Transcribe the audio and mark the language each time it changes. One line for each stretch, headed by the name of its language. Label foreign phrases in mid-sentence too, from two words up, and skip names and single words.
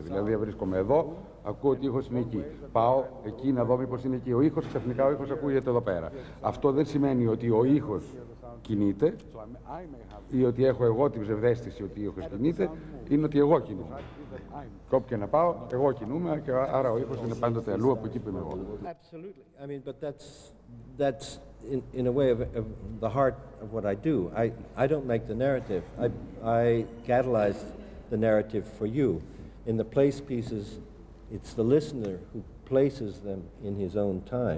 Greek: Δηλαδή, βρίσκομαι εδώ, ακούω ότι ο ήχος είναι εκεί. Πάω εκεί να δω μήπως είναι εκεί ο ήχος, ξαφνικά ο ήχος ακούγεται εδώ πέρα. Αυτό δεν σημαίνει ότι ο ήχος κινείται ή ότι έχω εγώ την ψευδαίσθηση ότι ο ήχος κινείται, είναι ότι εγώ κινούμαι. Κόπου και να πάω, εγώ κινούμαι και άρα ο ήχος είναι πάντοτε αλλού από εκεί που είμαι εγώ.
English: Absolutely. I mean, but that's in a way of the heart of what I do. I don't make the narrative. I catalyze the narrative for you. In the place pieces, it's the listener who places them in his own time.